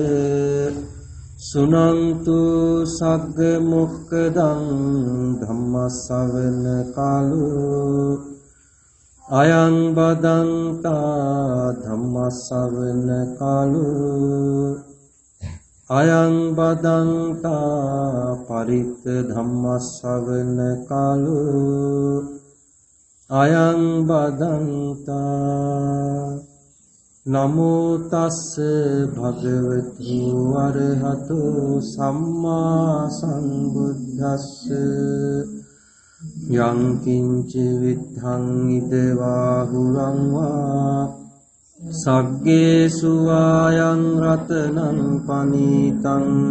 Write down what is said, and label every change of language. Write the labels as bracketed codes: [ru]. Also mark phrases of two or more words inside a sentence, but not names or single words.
[pi] සුනන්තු සග්ග මොක්ඛදං ධම්ම ශ්‍රවණ කාලෝ අයං බදන්තා ධම්ම ශ්‍රවණ කාලෝ අයං බදන්තා පරිත්ත ධම්ම ශ්‍රවණ කාලෝ අයං බදන්තා. නමෝ තස්ස භගවතු අරහතෝ සම්මා සම්බුද්දස්ස. යං කිංච විද්ධං ඉදවාහුරං වා සග්ගේසු ආයං රතනං පනීතං